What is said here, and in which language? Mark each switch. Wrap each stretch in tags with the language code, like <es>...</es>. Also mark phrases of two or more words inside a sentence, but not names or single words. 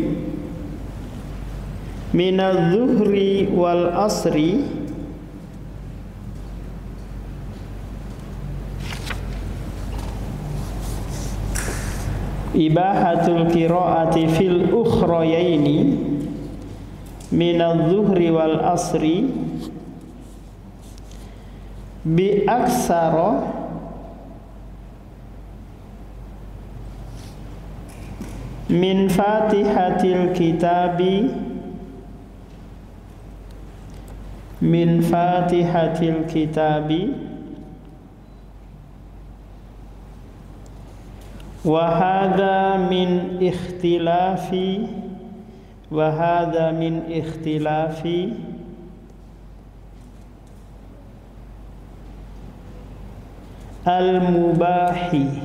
<ar>من الظهر والعصر إباحة القراءة في الأخريين من الظهر والعصر بأكثر من فاتحة الكتاب وهذا من اختلاف المباح</ar>